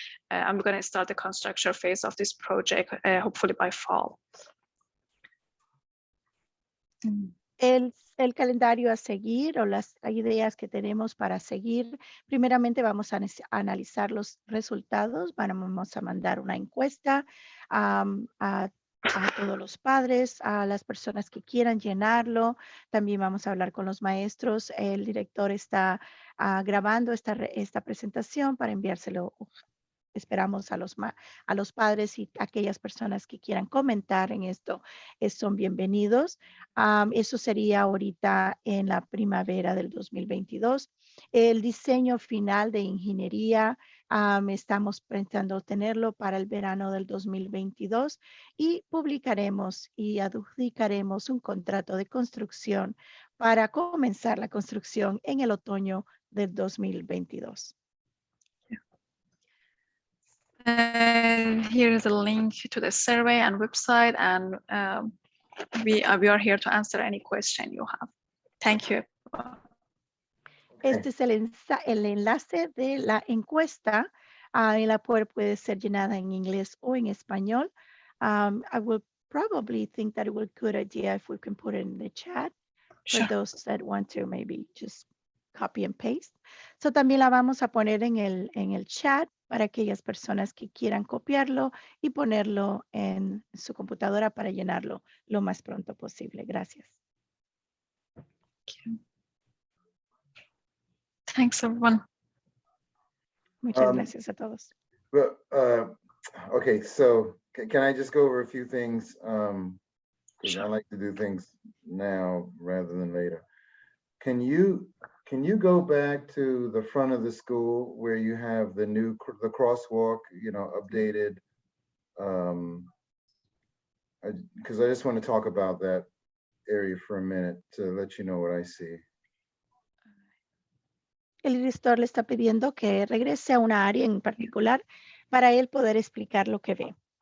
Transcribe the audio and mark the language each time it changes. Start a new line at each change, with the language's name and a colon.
English: I'm gonna start the construction phase of this project, hopefully by fall.
Spanish: El calendario a seguir o las ideas que tenemos para seguir, primeramente vamos a analizar los resultados, vamos a mandar una encuesta a todos los padres, a las personas que quieran llenarlo, también vamos a hablar con los maestros, el director está grabando esta presentación para enviárselo. Esperamos a los padres y aquellas personas que quieran comentar en esto son bienvenidos. Eso sería ahorita en la primavera del 2022. El diseño final de ingeniería estamos pensando tenerlo para el verano del 2022 y publicaremos y adjudicaremos un contrato de construcción para comenzar la construcción en el otoño del 2022.
English: Here is a link to the survey and website, and we are here to answer any question you have. Thank you.
Spanish: Este es el enlace de la encuesta. En la cual puede ser llenada en inglés o en español.
English: I will probably think that it would be a good idea if we can put it in the chat for those that want to maybe just copy and paste.
Spanish: So también la vamos a poner en el chat para aquellas personas que quieran copiarlo y ponerlo en su computadora para llenarlo lo más pronto posible. Gracias.
English: Thanks, everyone.
Spanish: Muchas gracias a todos.
English: But, okay, so can I just go over a few things? Because I like to do things now rather than later. Can you go back to the front of the school where you have the crosswalk, you know, updated? Because I just want to talk about that area for a minute to let you know what I see.
Spanish: El director le está pidiendo que regrese a una área en particular para él poder explicar lo que ve.